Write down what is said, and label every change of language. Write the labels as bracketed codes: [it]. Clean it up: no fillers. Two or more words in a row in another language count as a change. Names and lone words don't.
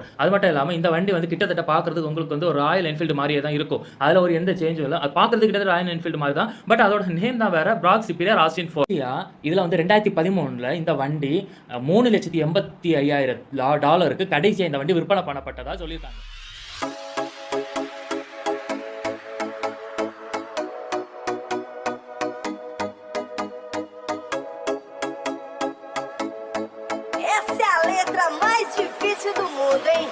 [ta] அது மட்டும் இல்லாமல் இந்த வண்டி கிட்டத்தட்ட பார்க்குறதுக்கு உங்களுக்கு ஒரு ராயல் என்ஃபீல்டு மாதிரியே தான் இருக்கும். அதில் ஒரு எந்த சேஞ்சும் இல்லை. அது பார்க்குறதுக்கு கிட்டத்தட்ட ராயல் என்ஃபீல்டு மாதிரி தான். பட் அதோட நேம் தான் வேறு, ப்ராக் சுப்பீரியர் ஆஸ்டின் 4. இதில் 2013 இந்த வண்டி $3,85,000 கடைசியாக இந்த வண்டி விற்பனை பண்ணப்பட்டதா சொல்லியிருக்காங்க. [pt] Essa é a letra mais difícil do mundo, hein?